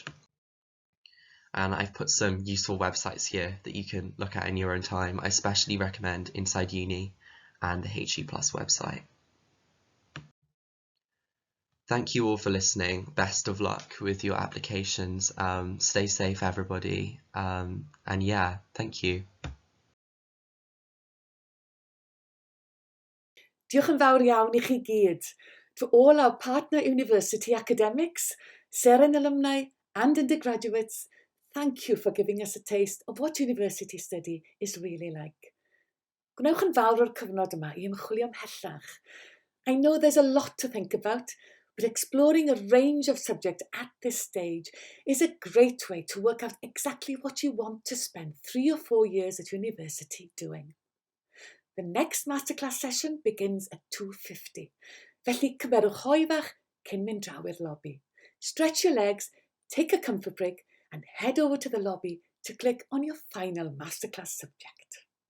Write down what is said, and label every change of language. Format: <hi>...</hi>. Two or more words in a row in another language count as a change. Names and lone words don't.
<en>And I've put some useful websites here that you can look at in your own time. I especially recommend Inside Uni and the HE Plus website. Thank you all for listening. Best of luck with your applications. Stay safe, everybody. And yeah, thank you.</en> <cy>Diolch yn fawr iawn I chi gyd.</cy> <en>To all our partner university academics, SERN alumni and undergraduates, thank you for giving us a taste of what university study is really like.</en> <cy>Gwnewch yn fawr o'r cyfnod yma I ymchwilio ymhellach.</cy> <en>I know there's a lot to think about, but exploring a range of subjects at this stage is a great way to work out exactly what you want to spend 3 or 4 years at university doing. The next masterclass session begins at 2:50.</en> <cy>Felly cymerwch hoi fach cyn mynd draw i'r lobby.</cy> <en>Stretch your legs, take a comfort break, and head over to the lobby to click on your final masterclass subject.</en>